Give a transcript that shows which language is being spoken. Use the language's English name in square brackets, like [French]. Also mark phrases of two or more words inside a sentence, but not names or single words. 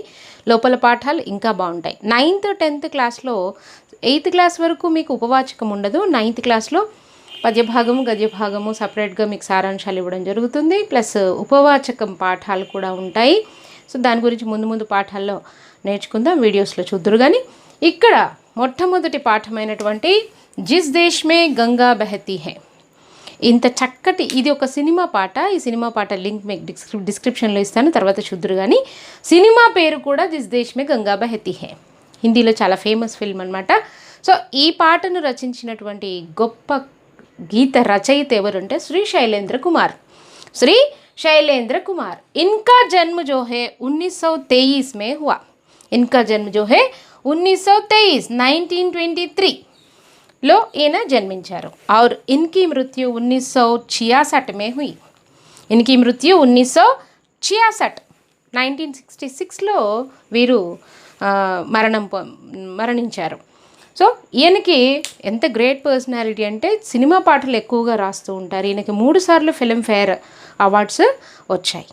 [Telugu] లోపల పాఠాలు ఇంకా బాగుంటాయి. 9th 10th క్లాస్లో 8th క్లాస్ వరకు మీకు ఉపవాచకం ఉండదు. 9th క్లాస్లో పద్యభాగము గద్యభాగము సపరేట్గా మీకు సారాంశాలు ఇవ్వడం జరుగుతుంది. ప్లస్ ఉపవాచకం పాఠాలు కూడా ఉంటాయి. సో దాని గురించి ముందు ముందు పాఠాల్లో నేర్చుకుందాం, వీడియోస్లో చూద్దురు. కానీ ఇక్కడ మొట్టమొదటి పాఠమైనటువంటి జిస్ దేశ్ మే గంగా బహతి హై, ఇంత చక్కటి, ఇది ఒక సినిమా పాట. ఈ సినిమా పాట లింక్ మీకు డిస్క్రిప్షన్లో ఇస్తాను, తర్వాత చూద్దురు. కానీ సినిమా పేరు కూడా జిస్ దేశ్ మే గంగా బహతి హై, హిందీలో చాలా ఫేమస్ ఫిల్మ్ అనమాట. సో ఈ పాటను రచించినటువంటి గొప్ప గీత రచయిత ఎవరంటే శ్రీ శైలేంద్ర కుమార్. శ్రీ శైలేంద్ర కుమార్. [Hindi] इनका जन्म जो है 1923 में हुआ. इनका जन्म जो है 1923 [Telugu] లో ఈయన జన్మించారు. [Hindi] और इनकी मृत्यु 1966 में हुई. इनकी मृत्यु [Telugu] 1966లో వీరు మరణించారు. సో ఈయనకి ఎంత గ్రేట్ పర్సనాలిటీ అంటే సినిమా పాటలు ఎక్కువగా రాస్తూ ఉంటారు. ఈయనకి 3 సార్లు ఫిల్మ్ఫేర్ అవార్డ్స్ వచ్చాయి.